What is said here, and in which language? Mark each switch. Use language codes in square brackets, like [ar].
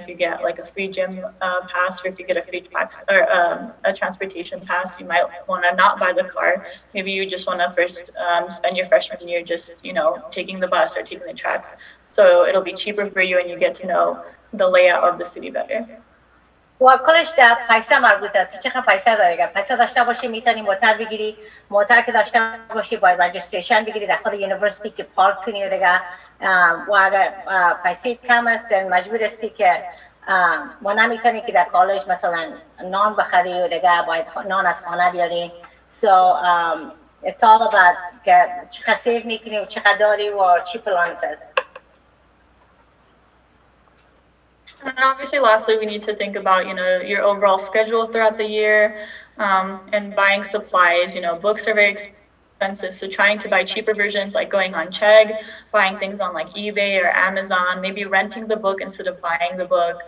[en] If you get like a free gym pass, or if you get a free tax or a transportation pass, you might want to not buy the car. Maybe you just want to first spend your freshman year just taking the bus or taking the tracks. So it'll be cheaper for you, and you get to know the layout of the city better. [fa] و کلش در پیسه مربوط است که چقدر پیسه داری. اگر پیسه داشته باشی میتونی موتر بگیری، موتر که داشته باشی باید رجیستریشن بگیری در خود یونیورسیتی که پارک کنی و دیگه. و اگر پیسه کم است مجبور هستی که ما نمیتونی که در کالج مثلا نان بخری و دیگه باید نان از خانه بیاری. [en] So it's all about [fa] که چقدر سیو میکنی و چقدر داری و چی پلانت است. [en] And obviously, lastly, we need to think about, your overall schedule throughout the year, and buying supplies. Books are very expensive. So trying to buy cheaper versions, like going on Chegg, buying things on like eBay or Amazon, maybe renting the book instead of buying the book.